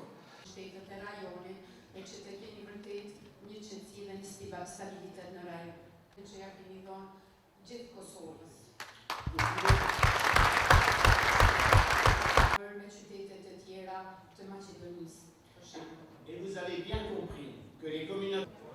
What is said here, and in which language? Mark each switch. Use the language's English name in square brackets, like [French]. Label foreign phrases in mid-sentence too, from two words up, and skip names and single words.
[Albanian] Shtetet e rajonit e që të keni vërtet një qëndësi dhe një stabilitet në rajon. Që ja keni dhënë gjithë Kosovës. Me qytetet e tjera të Maqedonisë, për shembull. [French] Et vous avez bien compris que les communautés...